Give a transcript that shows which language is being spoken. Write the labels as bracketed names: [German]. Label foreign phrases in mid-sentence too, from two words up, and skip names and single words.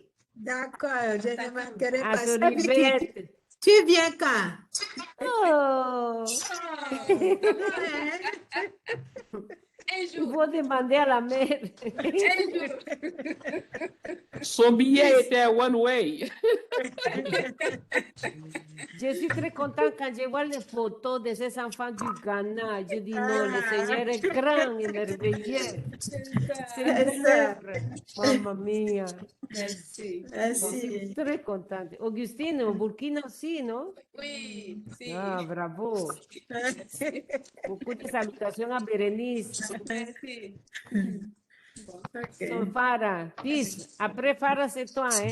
[French] D'accord, je ne manquerai à pas Sœur ça. Vicky, Yvette. tu viens quand? Oh, il faut demander à la mère. Son billet était [English] one way. [French] Je suis très contente quand je vois les photos de ces enfants du Ghana. Je dis non, le Seigneur est grand et merveilleux. C'est une œuvre. [Italian] Mamma mia. [French] Merci. Je suis très contente. Augustine, au Burkina aussi, non? Oui, si. Ah, bravo. Beaucoup de salutations à Bérénice. Merci. Son Farah. Peace. Après Farah, c'est toi, hein?